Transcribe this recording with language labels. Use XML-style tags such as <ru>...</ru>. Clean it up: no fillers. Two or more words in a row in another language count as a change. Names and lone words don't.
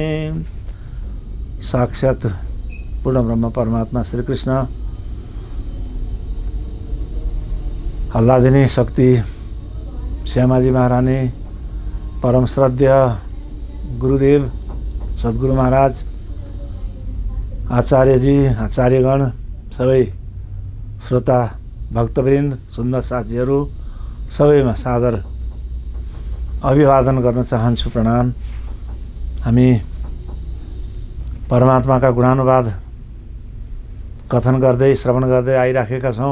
<ne>साक्षात् पूर्ण ब्रह्म परमात्मा श्री कृष्ण हल्लादिनी शक्ति श्यामाजी महारानी परम श्रद्धेय गुरुदेव सद्गुरु महाराज आचार्यजी आचार्यगण सबै श्रोता भक्तवृन्द सुन्दर साथीहरू सबैमा सादर अभिवादन गर्न चाहन्छु। प्रणाम। हामी परमात्माका गुणानुवाद कथन गर्दै श्रवण गर्दै आइराखेका छौँ।</ne>